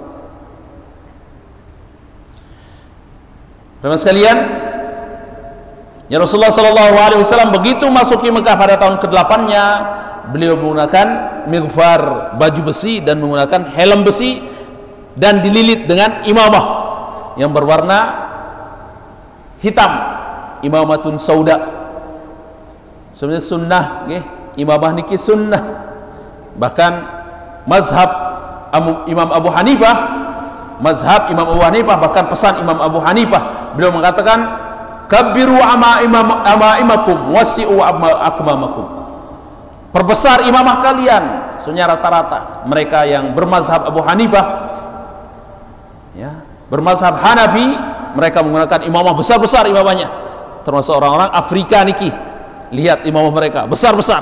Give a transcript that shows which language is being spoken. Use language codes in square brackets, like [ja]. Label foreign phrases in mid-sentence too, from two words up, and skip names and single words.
[id] Teman-teman sekalian, ya Rasulullah SAW begitu masuki Mekah pada tahun ke-8-nya, beliau menggunakan mighfar, baju besi, dan menggunakan helm besi, dan dililit dengan imamah yang berwarna hitam, [ar] عمامة سوداء. [id] Sebenarnya sunnah nggih, imamah niki sunnah. Bahkan mazhab Imam Abu Hanifah, bahkan pesan Imam Abu Hanifah, beliau mengatakan [ar] كبروا عمائمكم وسعوا أكمامكم. [id] Perbesar imamah kalian. Sebenarnya rata-rata mereka yang bermazhab Abu Hanifah ya, bermazhab Hanafi, mereka menggunakan imamah besar-besar imamahnya. Termasuk orang-orang Afrika niki, lihat imamah mereka besar-besar.